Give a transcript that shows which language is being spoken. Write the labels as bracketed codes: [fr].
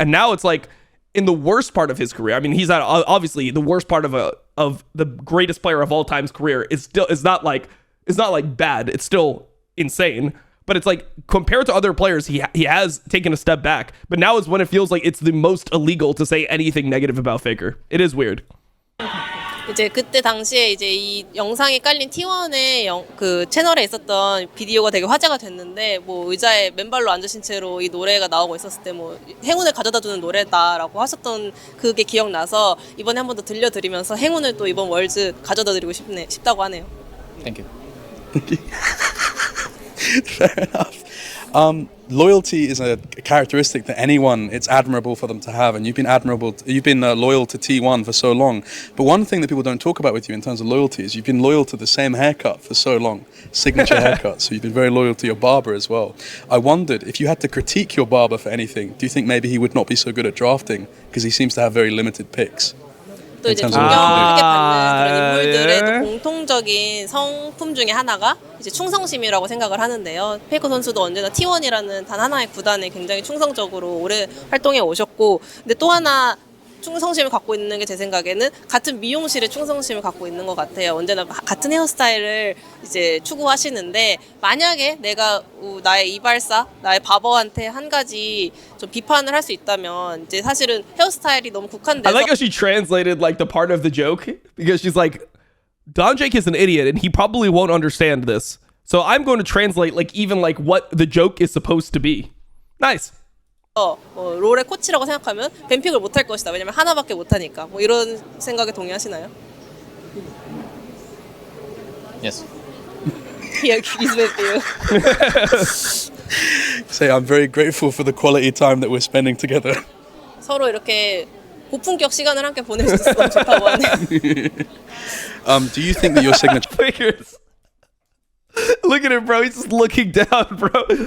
[en] And now it's like in the worst part of his career. I mean, he's at obviously the worst part of the greatest player of all time's career is not like bad. It's still insane. But it's like compared to other players, he has taken a step back. But now is when it feels like it's the most illegal to say anything negative about FAKER. It is weird. [ko] 이제 그때 당시에 이제 이 영상이 깔린 T1의 그 채널에 있었던 비디오가 되게 화제가 됐는데 뭐 의자에 맨발로 앉으신 채로 이 노래가 나오고 있었을 때 뭐 행운을 가져다주는 노래다라고 하셨던 그게 기억나서 이번에 한 번 더 들려드리면서 행운을 또 이번 월즈 가져다드리고 싶다고 하네요. [en] Thank you. Fair enough. Loyalty is a characteristic that anyone, it's admirable for them to have, and you've been loyal to T1 for so long. But one thing that people don't talk about with you in terms of loyalty is you've been loyal to the same haircut for so long, signature haircut. So you've been very loyal to your barber as well. I wondered if you had to critique your barber for anything, do you think maybe he would not be so good at drafting because he seems to have very limited picks? [ko] 또 이제 [en] terms of [ko] 존경하게 받는 그런 인물들의 예. 또 공통적인 성품 중에 하나가 이제 충성심이라고 생각을 하는데요. 페이커 선수도 언제나 T1이라는 단 하나의 구단에 굉장히 충성적으로 오래 활동해 오셨고, 근데 또 하나 충성심을 갖고 있는 게 제 생각에는 같은 미용실에 충성심을 갖고 있는 것 같아요. 언제나 같은 헤어스타일을 이제 추구하시는데, 만약에 내가 나의 이발사, 나의 바버한테 한 가지 좀 비판을 할 수 있다면, 이제 사실은 헤어스타일이 너무 [en] I [ko] 국한돼서 [en] like how she translated like the part of the joke because she's like, Don Jake is an idiot and he probably won't understand this. So I'm going to translate like even like what the joke is supposed to be. Nice. [ko] 롤의 코치라고 생각하면 뱀픽을 못할 것이다. 왜냐면 하나밖에 못하니까. 뭐 이런 생각에 동의하시나요? [en] Yes. He agrees with you. Say, I'm very grateful for the quality time that we're spending together. [ko] 서로 이렇게 고품격 시간을 함께 보낼 수 있어서 너무 좋다고 하네요. [en] Do you think that your signature Fingers. Look at him, bro. He's just looking down, bro.